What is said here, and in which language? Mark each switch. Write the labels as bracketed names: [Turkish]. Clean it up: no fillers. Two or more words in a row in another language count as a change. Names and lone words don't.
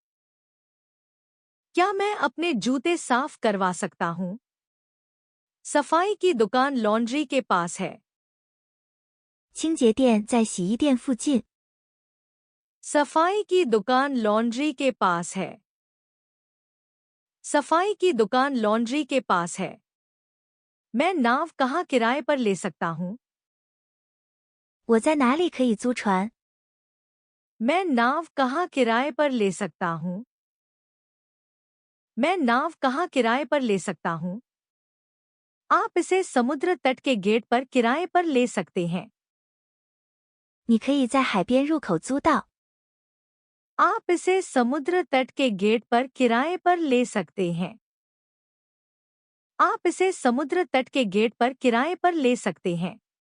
[Hindi] क्या मैं अपने जूते साफ करवा सकता हूँ? सफाई की दुकान लॉन्ड्री के पास है। [Chinese] 清洁店在洗衣店附近。 [Hindi] सफाई की दुकान लॉन्ड्री के पास है। सफाई की दुकान लॉन्ड्री के पास है। मैं नाव कहाँ किराए पर ले सकता हूँ? [Chinese] 我在哪里可以租船？ [Hindi] मैं नाव कहाँ किराए पर ले सकता हूँ? मैं नाव कहाँ किराए पर ले सकता हूँ? आप इसे समुद्र तट के गेट पर किराए पर ले सकते हैं। [Chinese] 你可以在海边入口租到。 [Hindi] आप इसे समुद्र तट के गेट पर किराए पर ले सकते हैं। आप इसे समुद्र तट के गेट पर किराए पर ले सकते हैं।